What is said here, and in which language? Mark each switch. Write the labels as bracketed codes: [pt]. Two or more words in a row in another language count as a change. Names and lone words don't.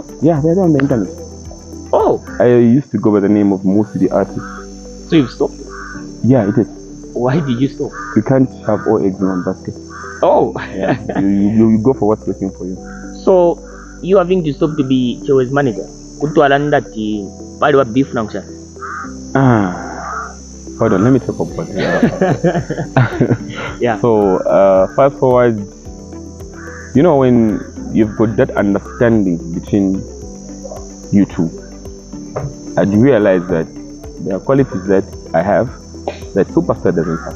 [en] Yeah, they're on the internet. Oh. I used to go by the name of Musi the artist. So you've stopped? Yeah, it is. Why did you stop? You can't have all eggs in one basket. Oh. Yeah. you go for what's working for you. So you having to stop to be Chewe's manager? [bem] Kutwalanda ti bali wa [en] beef function. Hold on, let me talk about it. Yeah. So fast forward, when you've got that understanding between you two, and you realize that there are qualities that I have that Superstar doesn't have.